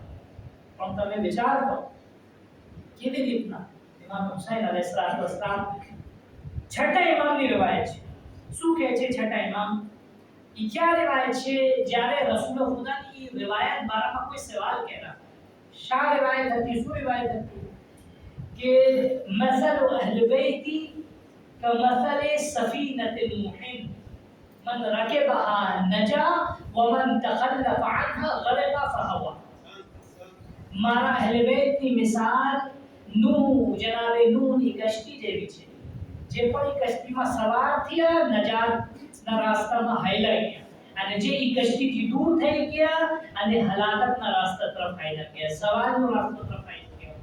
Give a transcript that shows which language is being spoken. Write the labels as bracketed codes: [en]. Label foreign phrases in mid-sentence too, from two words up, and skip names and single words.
[gu] પણ તમે વિચાર કરો કેવી રીતના ઇમામ હુસૈન અલૈહિસ્સલામ છઠ્ઠા ઇમામની રિવાયત છે. શું કહે છે છઠ્ઠા ઇમામ? ઈ ક્યાં રિવાયત છે? જ્યારે રસૂલ ખુદાની રિવાયત બારામાં કોઈ સવાલ કર્યા. શા રિવાયત હતી? શું રિવાયત હતી? [ar] کہ مثل اہل بیتی کمثل سفینۃ المحن من رکبها نجا ومن تخلف عنها غرق فهوى. [gu] મારા અહેલ બેતની મિસાલ જનાબ નૂહની કશ્તી જેવી છે. જે પણ કશ્તીમાં સવાર થયા નજાતના રાસ્તામાં હાઈલા ગયા અને જે ઈ કશ્તીથી દૂર થઈ ગયા અને હલાકતના રાસ્તા તરફ હાઈલા ગયા, સવારનો રાસ્તો તરફ હાઈલા ગયા.